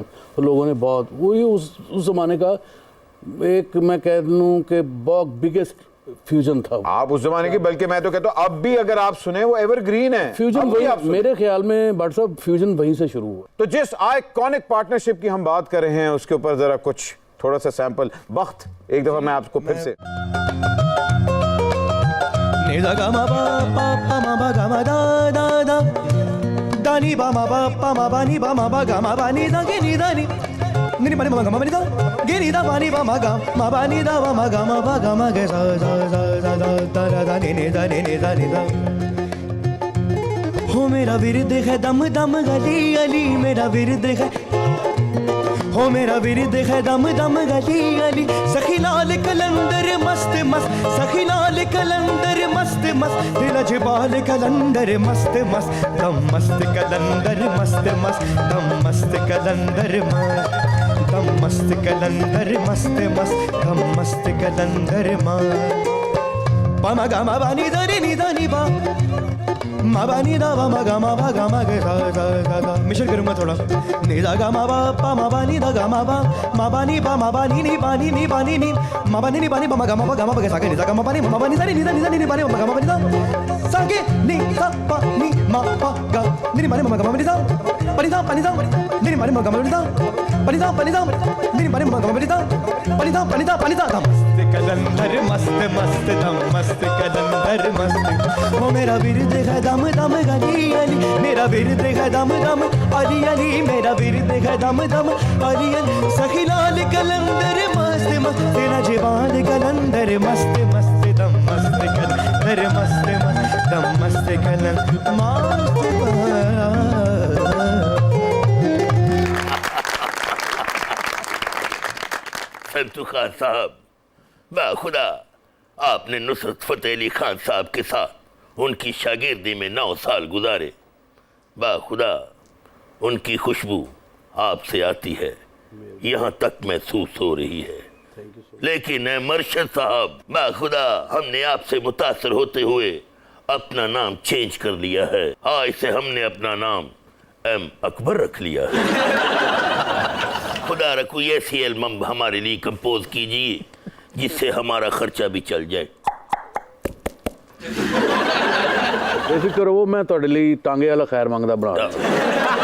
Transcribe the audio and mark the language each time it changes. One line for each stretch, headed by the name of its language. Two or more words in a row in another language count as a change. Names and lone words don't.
Hindi: तो लोगों ने बहुत वो ये उस ज़माने का एक मैं कह लूँ कि बहुत
English: biggest fusion
Hindi: था। आप उस जमाने की, बल्कि मैं तो कहता हूँ अब भी अगर आप सुने वो एवरग्रीन है। फ्यूजन अब भी आप वही सुने। मेरे ख्याल में भट्ट साहब फ्यूजन वहीं से शुरू हुआ। तो जिस आइकॉनिक पार्टनरशिप की हम बात कर रहे हैं उसके ऊपर जरा कुछ थोड़ा सा सैंपल वक्त एक दफा मैं आपको फिर से नि दा गा मा पा पा मा बा गा मा दा दा दा दा नि बा मा बा पा मा बा नि बा मा बा गा मा बा नि दा गे नि दा नि नि बा नि मा गा मा नि दा गे नि दा बा नि बा मा गा मा बा नि दा गा मा गे सा सा सा सा दा दा नि दा नि दा नि दा। हो मेरा विरद है दम दम गली गली मेरा विरद है, हो मेरा विरद है दम दम गली गली सखी लाल कलंदर मस्त मस्त सखी लाल कलंदर मस्त मस्त दिल जबाल कलंदर मस्त मस्त दम मस्त कलंदर मस्त मस्त दम मस्त कलंदर मस्त दम मस्त कलंदर मस्त मस्त दम मस्त कलंदर मस्त पा मा गा मा बा नि दा रे नि दा नि बा मा बा नि दा मा गा मा गे सा सा सा सा। मिशन करूंगा थोड़ा। नि दा गा मा बा पा मा बा नि दा गा मा बा नि बा नि बा नि नि मा बा नि बा नि बा मा गा गे सा गे नि दा गा मा बा नि दा नि दा नि बा नि मा गा मा नि दा सा गे नि सा पा नि मा पा गा नि बा नि मा गा मा नि दा पा नि दा नि बा नि मा गा मा नि दा पा नि दा नि बा नि मा गा मा नि दा पा नि दा मस्त कलंदर मस्त मस्त दम मस्त कलंदर मस्त। हो मेरा विरद है दम दम गली गली मेरा विरद है दम दम अली अली मेरा विरद है दम दम अली अली सखी लाल कलंदर मस्त मस्त तेरा जवान कलंदर मस्त मस्त दम मस्त कलंदर मस्त मस्त दम मस्त कलंदर मस्त। संतू खान साहब, बाखुदा आपने नुसरत फतेह अली खान साहब के साथ उनकी शागिर्दी में 9 साल गुजारे। बाखुदा उनकी खुशबू आपसे आती है, यहाँ तक महसूस हो रही है। लेकिन मर्शद साहब, बाखुदा हमने आपसे मुतासर होते हुए अपना नाम चेंज कर लिया है। आज से हमने अपना नाम एम अकबर रख लिया है। खुदा रखो ऐसी एल्बम हमारे लिए कंपोज कीजिए जिससे हमारा खर्चा भी चल जाए। बेफिक्र हो, मैं
Punjabi: ਤੁਹਾਡੇ ਲਈ ਟਾਂਗੇ ਵਾਲਾ ਖੈਰ ਮੰਗਦਾ ਬਣਾ